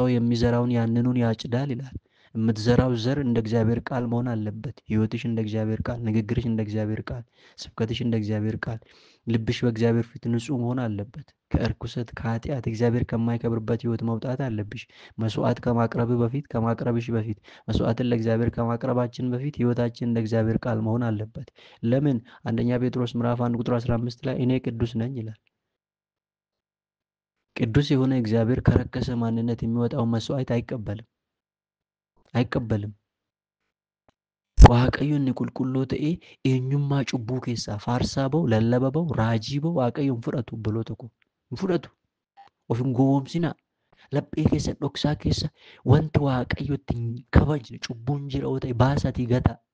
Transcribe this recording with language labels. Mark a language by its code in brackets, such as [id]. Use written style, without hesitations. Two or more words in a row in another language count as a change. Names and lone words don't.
[am] የሚዘራውን ያንኑን ያጭዳል ይላል። የምትዘራው ዘር እንደ እግዚአብሔር ቃል መሆን አለበት። ህይወትሽ እንደ እግዚአብሔር ቃል፣ ንግግርሽ እንደ እግዚአብሔር ቃል፣ ስብከትሽ እንደ እግዚአብሔር ቃል፣ ልብሽ በእግዚአብሔር ፊት ንጹህ መሆን አለበት። ከእርኩሰት ከኃጢአት እግዚአብሔር ከማይከብርበት ህይወት መውጣት አለብሽ። መስዋዕት ከማቅረብሽ በፊት መስዋዕትን ለእግዚአብሔር ከማቅረባችን በፊት ህይወታችን እንደ እግዚአብሔር ቃል መሆን አለበት። ለምን? አንደኛ ጴጥሮስ ምዕራፍ 1 ቁጥር 15 ላይ እኔ ቅዱስ ነኝ ይላል። ቅዱስ የሆነ እግዚአብሔር ከረከሰ ማንነት የሚወጣውን መስዋዕት አይቀበልም። [om] waaqayyoon inni qulqulluu ta'ee eenyummaa cubbuu keessaa faarsaa ba'u, lallaba ba'u, raajii ba'u waaqayyoon fudhatu obboloota koo. Hin fudhatu. Of hin gowwoomsinaa. Laphee keessa dhoksaa keessa wanti waaqayyotti hin kabajne cubbuun jira yoo ta'e baasatii gataa.